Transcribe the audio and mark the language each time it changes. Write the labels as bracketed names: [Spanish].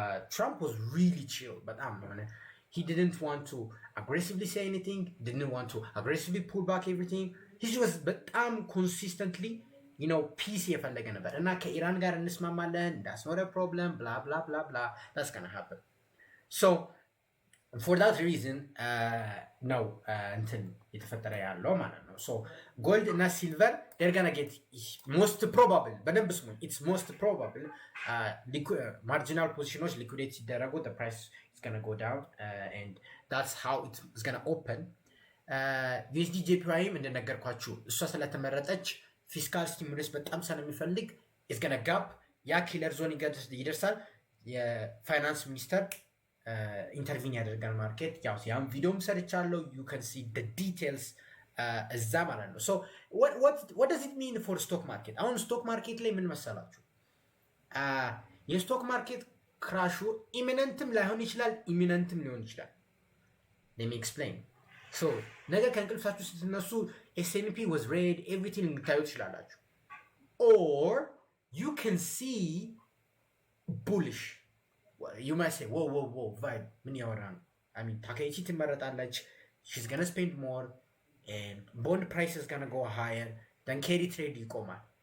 [English] Trump was really chill, but he didn't want to aggressively say anything, didn't want to aggressively pull back everything. He was consistently, peace [Amharic] የፈለገ ነበር እና ከኢራን ጋር እንስማማለን, [English] that's not a problem, blah blah blah blah. That's gonna happen. So for that reason [Amharic] ነው እንትን የተፈጠረ ያለው ማለት ነው. [English] So gold እና silver they're gonna get most probable, [Amharic] በደንብ ስሙኝ, [English] it's most probable marginal positions liquidate [Amharic] ሲደረጉ [English] the price is gonna go down and that's how it's gonna open. [Amharic] USD JPY እንደነገርኳችሁ እሷ ስለተመረጠች ፊስካል ስቲሙለስ በጣም ስለሚፈልግ [English] is gonna gap [Amharic] ያ ኪለር ዞን ይደርሳል. የፋይናንስ ሚኒስተር ኢንተርቪን ያደርጋል ማርኬት። ያው ያም ቪዲዮም ሰርቻለሁ, [English] you can see the details [Amharic] እዛ ማለት ነው. [English] So what does it mean for stock market? [Amharic] አሁን ስቶክ ማርኬት ላይ ምን መሰላችሁ? የስቶክ ማርኬት ክራሹ ኢሚነንትም ላይሆን ይችላል, ኢሚነንትም ሊሆን ይችላል. [English] let me explain. [Amharic] So ነገ ከእንቅልፋችሁ ስትነሱ [English] S&P was red, everything [Amharic] ልታዩ ትችላላችሁ. [English] Or you can see bullish. You might say, whoa, vibe, [Amharic] ምን ያወራ ነው? [English] I mean, [Amharic] ታከይቺ ትመረጣለች, [English] she's gonna spend more, and bond price is gonna go higher, then carry trade [Amharic] ይቆማል.